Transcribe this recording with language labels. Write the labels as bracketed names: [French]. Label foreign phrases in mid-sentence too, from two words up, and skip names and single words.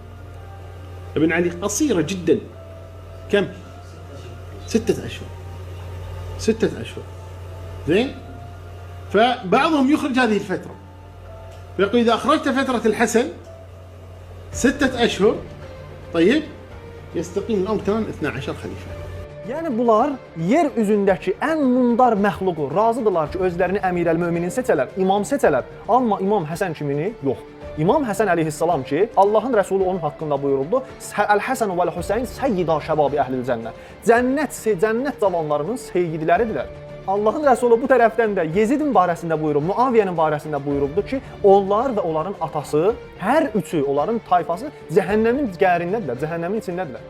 [Arabic] بن علي قصيرة جدا كم 6 أشهر 6 أشهر زين فبعضهم يخرج هذه الفترة فيقول إذا أخرجت فترة الحسن 6 أشهر طيب يستقيم الأمر تمام 12 خليفة. [Azerbaijani] Yəni bunlar yer üzündəki ən mundar məxluqu razıdırlar ki, özlərini əmirəl-möminin seçələr, imam seçələr, amma İmam Həsən kimini? Yox. İmam Həsən əleyhissalam ki, Allahın Rəsulu onun haqqında buyuruldu, [Arabic] الحسن والحسين سيدا شباب أهل الجنة. [Azerbaijani] Cənnət cavanlarının seyyidiləridirlər. Allahın Rəsulu bu tərəfdən də Yezidin barəsində buyurub, Muaviyyənin barəsində buyurubdu ki, onlar və onların atası, hər üçü, onların tayfası cəhənnəmin gəlirindədirlər, cəhənnəmin içindədirlər.